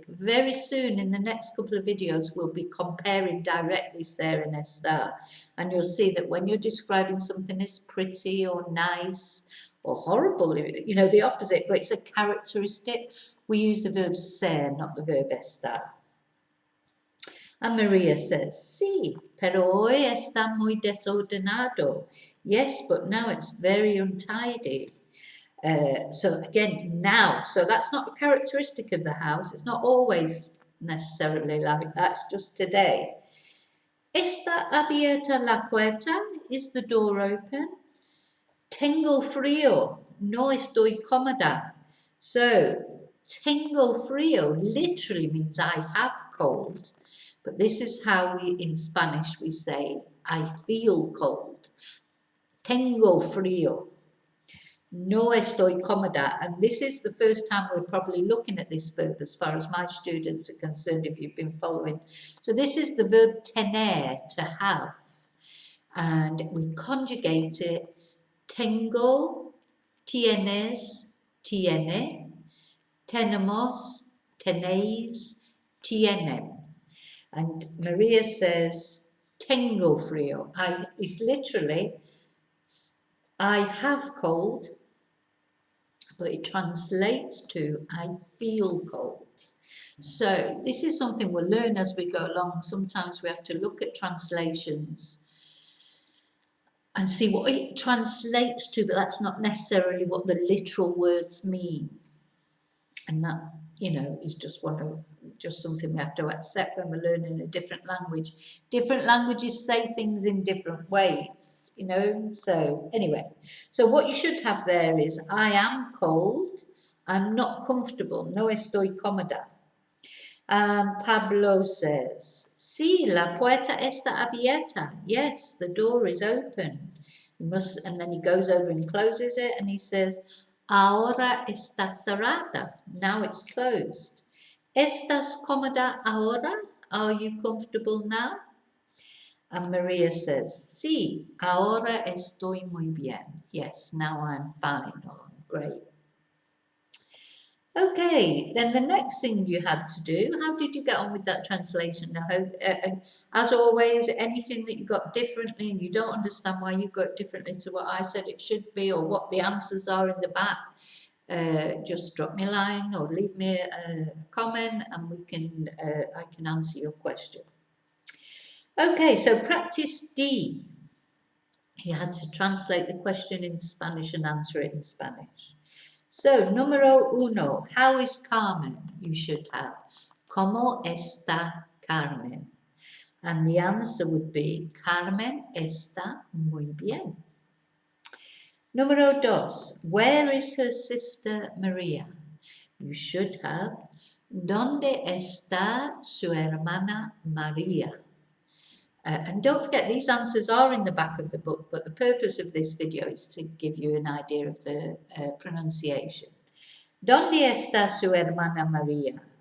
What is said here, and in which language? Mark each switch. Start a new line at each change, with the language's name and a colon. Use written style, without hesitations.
English: Very soon in the next couple of videos, we'll be comparing directly Sarah and Esther. And you'll see that when you're describing something as pretty or nice or horrible, you know, the opposite, but it's a characteristic, we use the verb ser, not the verb estar. And Maria says,
Spanish: sí, pero hoy está muy desordenado.
English: Yes, but now it's very untidy. So again, now. So that's not a characteristic of the house. It's not always necessarily like that. It's just today.
Spanish: ¿Está abierta la puerta?
English: Is the door open?
Spanish: Tengo frío. No estoy cómoda.
English: So,
Spanish: tengo frío
English: literally means I have cold. But this is how we, in Spanish, we say, I feel cold.
Spanish: Tengo frío. No estoy cómoda.
English: And this is the first time we're probably looking at this verb as far as my students are concerned, if you've been following. So this is the verb tener, to have. And we conjugate it. Tengo, tienes, tiene.
Spanish: Tenemos, tenéis, tienen.
English: And Maria says,
Spanish: tengo frío.
English: It's literally, I have cold, but it translates to, I feel cold. So this is something we'll learn as we go along. Sometimes we have to look at translations and see what it translates to, but that's not necessarily what the literal words mean. And that, you know, is just something we have to accept when we're learning a different language. Different languages say things in different ways, you know. So anyway, so what you should have there is I am cold, I'm not comfortable,
Spanish: no estoy cómoda.
English: Pablo says,
Spanish: sí, la puerta está abierta.
English: Yes, the door is open. You must, and then he goes over and closes it, and he says,
Spanish: ahora está cerrada.
English: Now it's closed.
Spanish: ¿Estás cómoda ahora?
English: Are you comfortable now? And Maria says,
Spanish: sí, ahora estoy muy bien.
English: Yes, now I'm fine or I'm great. Okay, then the next thing you had to do, how did you get on with that translation? I hope, as always, anything that you got differently and you don't understand why you got differently to what I said it should be or what the answers are in the back, just drop me a line or leave me a comment and I can answer your question. Okay, so practice D. You had to translate the question in Spanish and answer it in Spanish. So, número uno, how is Carmen? You should have,
Spanish: ¿Cómo está Carmen?
English: And the answer would be,
Spanish: Carmen está muy bien.
English: Número dos, where is her sister Maria? You should have,
Spanish: ¿Dónde está su hermana María?
English: And don't forget, these answers are in the back of the book, but the purpose of this video is to give you an idea of the pronunciation.
Spanish: ¿Dónde está su hermana María?